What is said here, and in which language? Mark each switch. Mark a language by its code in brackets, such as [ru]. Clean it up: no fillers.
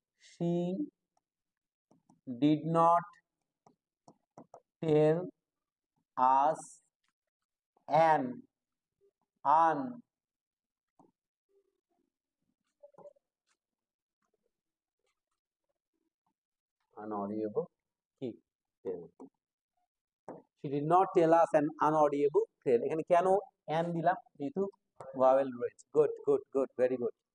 [en] she did not tell us an un unaudible [bn] কি [en] tale. She did not tell us an unaudible tale. [bn] এখানে কেন an দিলাম, যেহেতু vowel রয়েছে। Good good good, very good.